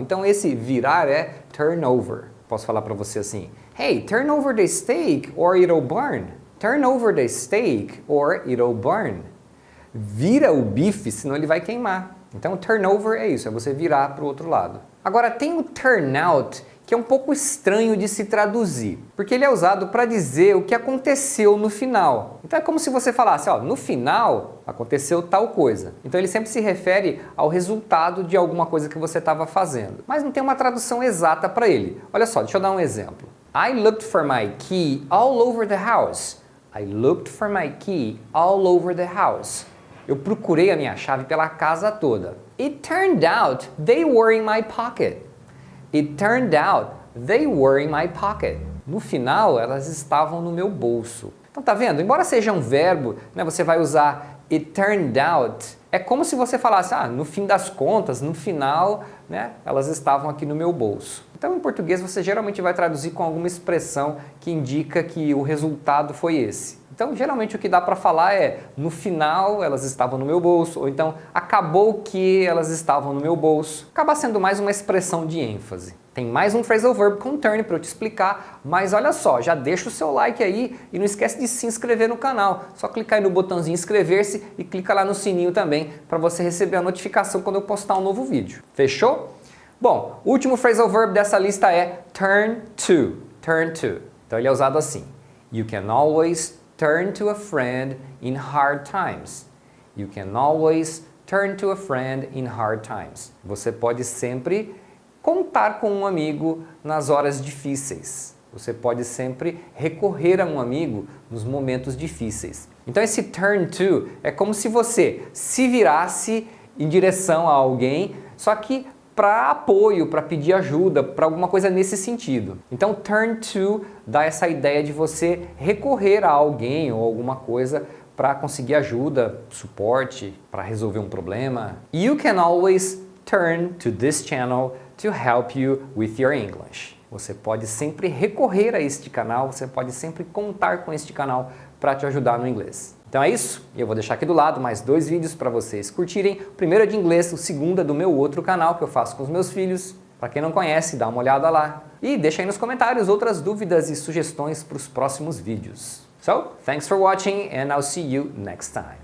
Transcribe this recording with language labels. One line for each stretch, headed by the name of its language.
Portuguese: Então esse virar é turnover. Posso falar para você assim,
English: Hey, turn over the steak or it'll burn. Turn over the steak or it'll burn.
Portuguese: Vira o bife, senão ele vai queimar. Então turnover é isso, é você virar para o outro lado. Agora tem o turnout, que é um pouco estranho de se traduzir, porque ele é usado para dizer o que aconteceu no final. Então é como se você falasse, ó, no final aconteceu tal coisa. Então ele sempre se refere ao resultado de alguma coisa que você estava fazendo. Mas não tem uma tradução exata para ele. Olha só, deixa eu dar um exemplo.
English: I looked for my key all over the house. I looked for my key all over the house.
Portuguese: Eu procurei a minha chave pela casa toda.
English: It turned out they were in my pocket. It turned out they were in my pocket.
Portuguese: No final, elas estavam no meu bolso. Então, tá vendo? Embora seja um verbo, né, você vai usar it turned out. É como se você falasse, no fim das contas, no final, né, elas estavam aqui no meu bolso. Então, em português, você geralmente vai traduzir com alguma expressão que indica que o resultado foi esse. Então, geralmente o que dá para falar é, no final elas estavam no meu bolso, ou então acabou que elas estavam no meu bolso. Acaba sendo mais uma expressão de ênfase. Tem mais um phrasal verb com turn para eu te explicar, mas olha só, já deixa o seu like aí e não esquece de se inscrever no canal. Só clicar aí no botãozinho inscrever-se e clica lá no sininho também para você receber a notificação quando eu postar um novo vídeo. Fechou? Bom, o último phrasal verb dessa lista é turn to. Turn to. Então ele é usado assim.
English: You can always turn to a friend in hard times. You can always turn to a friend in hard times.
Portuguese: Você pode sempre contar com um amigo nas horas difíceis. Você pode sempre recorrer a um amigo nos momentos difíceis. Então esse turn to é como se você se virasse em direção a alguém, só que para apoio, para pedir ajuda, para alguma coisa nesse sentido. Então turn to dá essa ideia de você recorrer a alguém ou alguma coisa para conseguir ajuda, suporte, para resolver um problema.
English: You can always turn to this channel to help you with your English.
Portuguese: Você pode sempre recorrer a este canal, você pode sempre contar com este canal para te ajudar no inglês. Então é isso, eu vou deixar aqui do lado mais 2 vídeos para vocês curtirem. O primeiro é de inglês, o segundo é do meu outro canal que eu faço com os meus filhos. Para quem não conhece, dá uma olhada lá. E deixa aí nos comentários outras dúvidas e sugestões para os próximos vídeos.
English: So, thanks for watching and I'll see you next time.